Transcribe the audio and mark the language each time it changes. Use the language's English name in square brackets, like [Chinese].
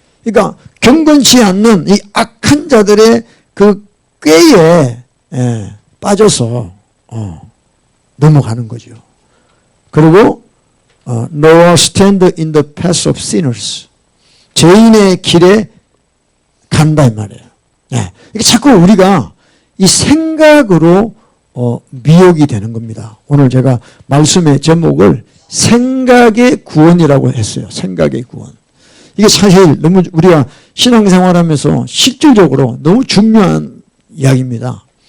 [Korean] 그러니까 경건치 않는 이 악한 자들의 그 꾀에 빠져서 넘어가는 거죠. [English] 그리고 nor stand in the path of sinners. [Korean] 죄인의 길에 간다 이 말이에요. 이게 자꾸 우리가 이 생각으로 미혹이 되는 겁니다. 오늘 제가 말씀의 제목을 생각의 구원이라고 했어요. 생각의 구원. 이게 사실 너무 우리가 신앙생활하면서 실질적으로 너무 중요한 이야기입니다.